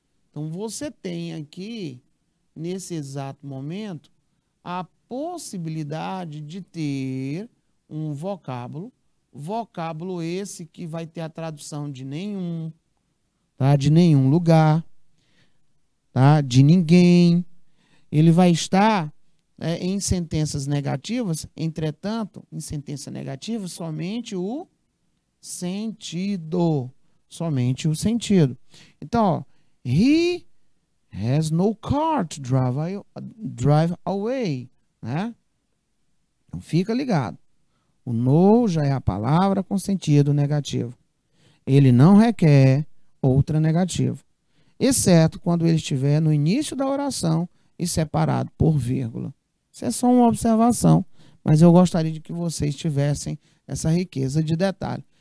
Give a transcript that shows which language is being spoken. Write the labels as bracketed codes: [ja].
[pt] Então, você tem aqui, nesse exato momento, a possibilidade de ter um vocábulo esse que vai ter a tradução de nenhum, tá? De nenhum lugar, tá? De ninguém. Ele vai estar em sentenças negativas, entretanto, em sentença negativa, somente o sentido. Somente o sentido. Então, ó, [en] he has no car to drive away, né? [pt] Então, fica ligado. O no já é a palavra com sentido negativo. Ele não requer outra negativa, exceto quando ele estiver no início da oração e separado por vírgula. Isso é só uma observação, mas eu gostaria de que vocês tivessem essa riqueza de detalhe.